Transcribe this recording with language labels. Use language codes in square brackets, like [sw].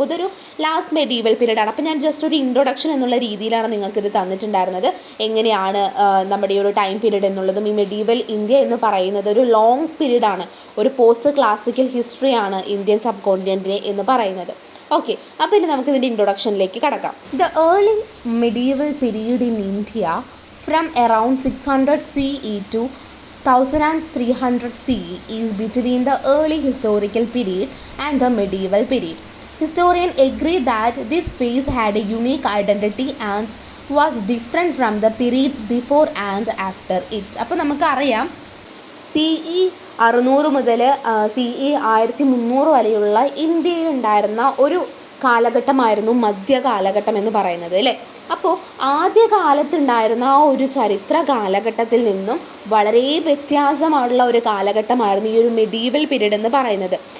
[ml] അപ്പോൾ ഇതൊരു last medieval പീരീഡാണ്. അപ്പോൾ ഞാൻ ജസ്റ്റ് ഒരു ഇൻട്രൊഡക്ഷൻ എന്നുള്ള രീതിയിലാണ് നിങ്ങൾക്കിത് തന്നിട്ടുണ്ടായിരുന്നത്. എങ്ങനെയാണ് നമ്മുടെ ഈ ഒരു ടൈം പീരീഡ് എന്നുള്ളതും ഈ മെഡീവൽ ഇന്ത്യ എന്ന് പറയുന്നത് ഒരു ലോങ് പീരീഡാണ്, ഒരു പോസ്റ്റ് ക്ലാസിക്കൽ ഹിസ്റ്ററിയാണ് ഇന്ത്യൻ സബ് കോണ്ടിനെൻറ്റിനെ എന്ന് പറയുന്നത്. ഓക്കെ, അപ്പോൾ ഇനി നമുക്ക് ഇതിൻ്റെ ഇൻട്രൊഡക്ഷനിലേക്ക് കടക്കാം. [en] The early medieval period in India from around 600 CE to 1300 CE is between the early historical period and the medieval period. Historians agree that this phase had a unique identity and was different from the periods before and after it. [ml] അപ്പോൾ നമുക്കറിയാം CE 600 മുതൽ CE 1300 വരെയുള്ള ഇന്ത്യയിൽ ഉണ്ടായിരുന്ന ഒരു കാലഘട്ടമായിരുന്നു മധ്യകാലഘട്ടം എന്ന് പറയുന്നത് അല്ലേ. അപ്പോൾ ആദ്യകാലത്തുണ്ടായിരുന്ന ആ ഒരു ചരിത്ര കാലഘട്ടത്തിൽ നിന്നും വളരെ വ്യത്യാസമായിട്ടുള്ള ഒരു കാലഘട്ടമായിരുന്നു ഈ ഒരു മെഡീവൽ പീരീഡ് എന്ന് പറയുന്നത്.